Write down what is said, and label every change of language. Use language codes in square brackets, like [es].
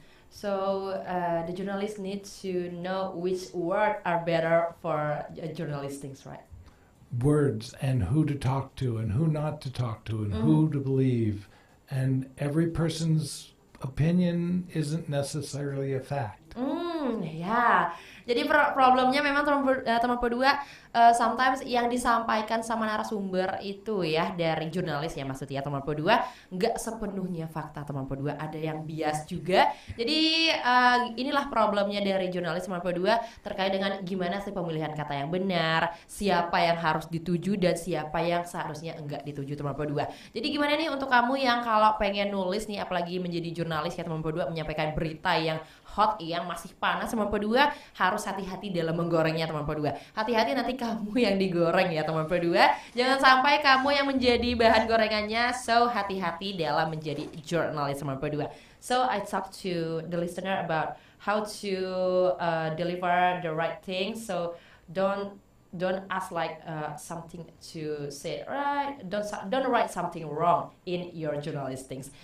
[en] So the journalist needs to know which words are better for journalistic, right? Words and who to talk to and who not to talk to and who to believe, and every person's opinion isn't necessarily a fact. [id] Ya, jadi problemnya memang teman P2, sometimes yang disampaikan sama narasumber itu ya dari jurnalis ya maksudnya teman P2 nggak sepenuhnya fakta teman P2, ada yang bias juga. Jadi inilah problemnya dari jurnalis teman P2 terkait dengan gimana sih pemilihan kata yang benar, siapa yang harus dituju dan siapa yang seharusnya enggak dituju teman P2. Jadi gimana nih untuk kamu yang kalau pengen nulis nih, apalagi menjadi jurnalis ya teman P2, menyampaikan berita yang hot, yang masih panas teman P2, harus hati-hati dalam menggorengnya teman P2. Hati-hati nanti kamu yang digoreng ya teman P2. Jangan sampai kamu yang menjadi bahan gorengannya. So hati-hati dalam menjadi jurnalis teman P2. [en] So I talk to the listener about how to deliver the right thing. So don't ask like something to say right. Don't write something wrong in your journalistings.